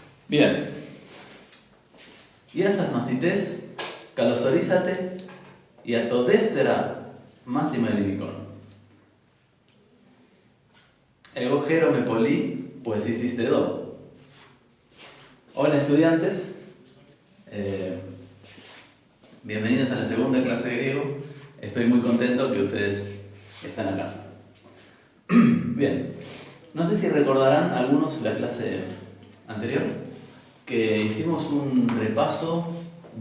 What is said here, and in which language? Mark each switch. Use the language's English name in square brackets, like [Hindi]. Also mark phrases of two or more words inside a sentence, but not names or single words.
[Spanish] Bien. [Greek] Γεια μαθητές, καλωσορίσατε για το δεύτερο μάθημα ελληνικών. Εγώ χαίρομαι πολύ που εσείς είστε εδώ. [Spanish] Hola estudiantes, bienvenidos a la segunda clase de griego. Estoy muy contento que ustedes están acá. Bien, no sé si recordarán algunos la clase anterior que hicimos un repaso de